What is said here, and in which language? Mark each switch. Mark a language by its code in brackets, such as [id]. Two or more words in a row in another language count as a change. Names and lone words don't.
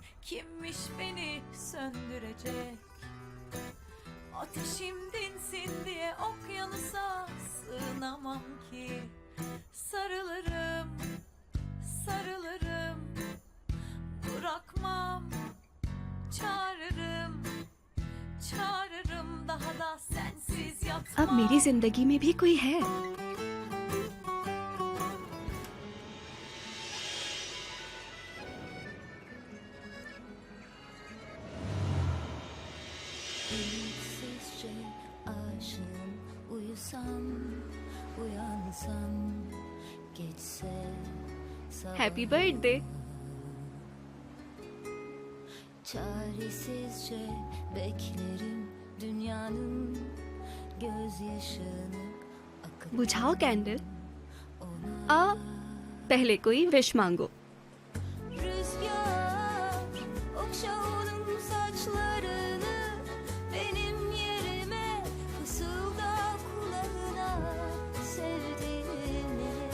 [tr] Kimmiş beni söndürecek? Ateşim dinsin diye okyanusa sığınamam ki. Sarılırım, sarılırım, bırakmam, çağırırım, çağırırım, daha da sensiz yatmam. [hi] अब मेरी जिंदगी में भी कोई है। [tr] Sessizce aşığım, uyusam, uyansam, geçse sabah. [en] happy birthday. [tr] Çaresizce beklerim dünyanın gözyaşını akıp [hi] बुझाओ कैंडल। [tr] ona. [hi] पहले कोई विश मांगो। [tr] Rüzgar okşa onun saçlarını, benim yerime fısılda kulağına sevdiğini.